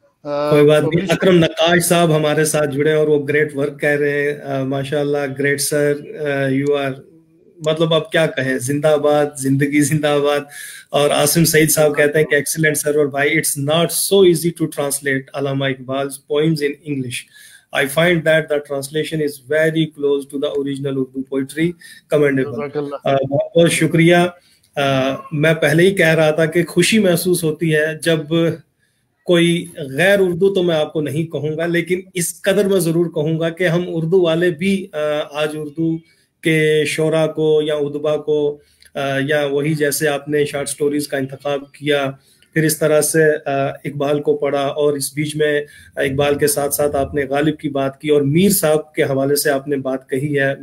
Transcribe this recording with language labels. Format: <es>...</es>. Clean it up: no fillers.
<ur>कोई बात नहीं, अकरम नक्काश साहब हमारे साथ जुड़े और वो</ur> <en>great work</en> <ur>कर रहे हैं, माशाल्लाह,</ur> <en>great sir, you are</en> <ur>مطلب اب کیا کہیں, زندہ آباد, زندگی زندہ آباد. اور عاصم سعید صاحب کہتے ہیں کہ ایکسیلنٹ سرور بھائی,</ur> <en>it's not so easy to translate</en> <ur>Allama Iqbal</ur> <en>'s poems in English. I find that the translation is very close to the original Urdu poetry. Commendable.</en> <ur>بہت بہت شکریہ. میں پہلے ہی کہہ رہا تھا کہ خوشی محسوس ہوتی ہے جب کوئی غیر اردو, تو میں آپ کو نہیں کہوں گا, لیکن اس قدر میں ضرور کہوں گا کہ ہم اردو والے بھی آج اردو کے شعراء کو یا ادبا کو, یا وہی جیسے آپ نے شارٹ سٹوریز کا انتخاب کیا, پھر اس طرح سے اقبال کو پڑھا, اور اس بیچ میں اقبال کے ساتھ ساتھ آپ نے غالب کی بات کی, اور میر صاحب کے حوالے سے آپ نے بات کہی ہے.</ur>